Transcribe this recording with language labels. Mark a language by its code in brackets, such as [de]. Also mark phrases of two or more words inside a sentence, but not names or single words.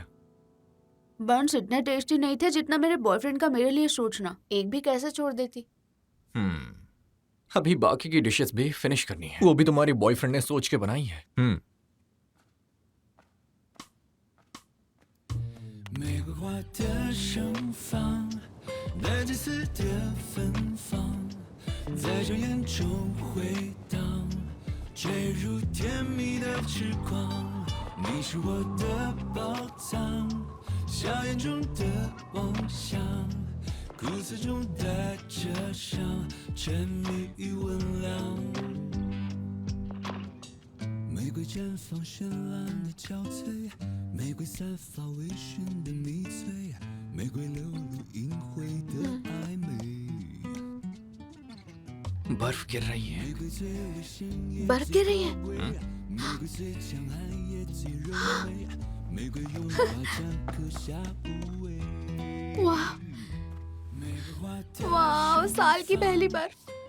[hi] बन्स इतने टेस्टी नहीं थे जितना मेरे बॉयफ्रेंड का मेरे लिए सोचना। एक भी कैसे छोड़ देती। अभी बाकी की डिशेस भी फिनिश करनी है। वो भी तुम्हारे बॉयफ्रेंड ने सोच के बनाई है। [zh] 玫瑰花的盛放，那金丝的芬芳，在这眼中回荡，坠入甜蜜的痴狂。你是我的宝藏。笑颜中的妄想，骨子中带着伤，沉迷于温凉。玫瑰绽放绚烂的憔悴，玫瑰散发微醺的迷醉，玫瑰流露隐晦的暧昧。 [hi] बर्फ गिर रही है। बर्फ गिर रही है। वाह, वाह, साल की पहली बर्फ।